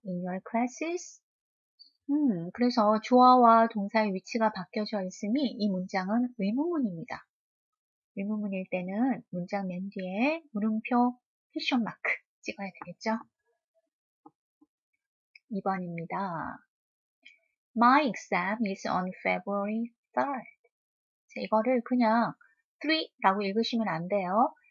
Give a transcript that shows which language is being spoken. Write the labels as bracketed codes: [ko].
[en] In your classes? [ko] 그래서 주어와 동사의 위치가 바뀌어져 있으니 이 문장은 의문문입니다. 의문문일 때는 문장 맨 뒤에 물음표, 퀘션 마크 찍어야 되겠죠? 2번입니다. [en] My exam is on February 3rd. [ko] 자, 이거를 그냥 3라고 읽으시면 안 돼요.